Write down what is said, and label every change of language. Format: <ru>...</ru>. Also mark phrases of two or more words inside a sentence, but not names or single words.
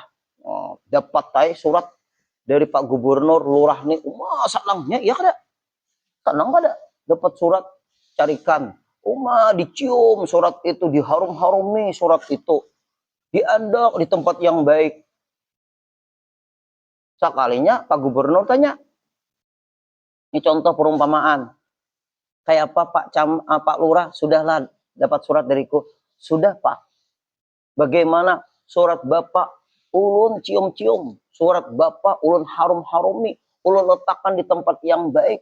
<id>Dapat surat dari Pak Gubernur, Lurah nih.</id> <bjn>Salangnya, iya kada? Tenang kada? Dapat surat, carikan.</bjn> <id>Dicium surat itu, diharum-harumi surat itu.</id> <bjn>Diandak di tempat yang baik. Sekalinya Pak Gubernur tanya.</bjn> <id>Ini contoh perumpamaan. Kayak apa Pak Lurah? Sudahlah dapat surat dariku. Sudah Pak. Bagaimana surat Bapak?</id> <bjn>Ulun cium-cium. Surat Bapak ulun harum-harumi. Ulun letakkan di tempat yang baik.</bjn>